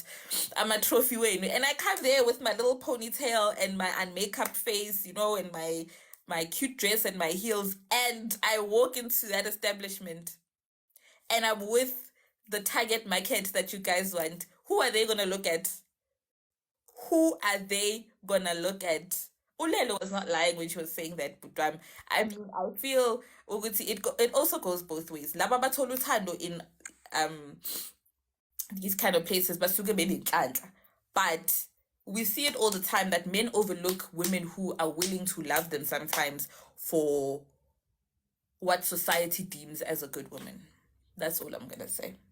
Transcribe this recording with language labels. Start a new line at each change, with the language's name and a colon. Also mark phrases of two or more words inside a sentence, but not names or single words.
English: I'm a trophy win, and I come there with my little ponytail and my unmakeup face, you know, and my cute dress and my heels, and I walk into that establishment, and I'm with the target market that you guys want. Who are they gonna look at? Who are they gonna look at? Ulelo was not lying when she was saying that, but I mean, I feel it also goes both ways.
Zulu: Laba bathola uthando
English: in these kind of places, but we see it all the time that men overlook women who are willing to love them sometimes for what society deems as a good woman. That's all I'm gonna say.